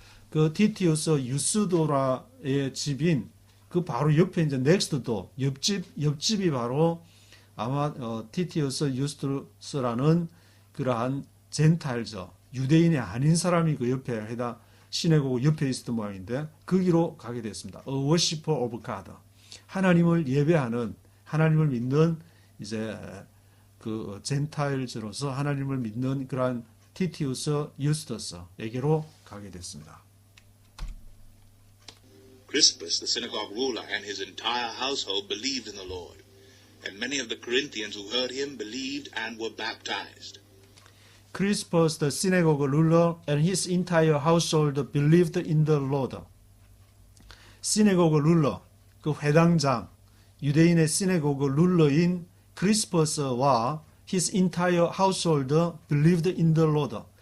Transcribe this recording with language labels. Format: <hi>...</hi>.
<ko>그 티티우스 유스도라의 집인 그 바로 옆에 이제 next door 옆집이 바로 아마 티티우스 유스투스라는 그러한 젠타일저 유대인이 아닌 사람이 그 옆에 회당 시내고그 옆에 있었던 모양인데 거기로 가게 됐습니다.</ko> <en>A worshipper of God.</en> <ko>하나님을 예배하는 하나님을 믿는 이제 그 젠타일즈로서 하나님을 믿는 그러한 티티우스 유스투스에게로 가게 됐습니다.</ko> <en>Crispus, the synagogue ruler, and his entire household believed in the Lord, and many of the Corinthians who heard him believed and were baptized. Crispus, the synagogue ruler, and his entire household believed in the Lord.</en> <ko>시내고그 룰러, 그 회당장, 유대인의 시내고그 룰러인 크리스퍼스와</ko> <en>his entire household believed in the Lord.</en>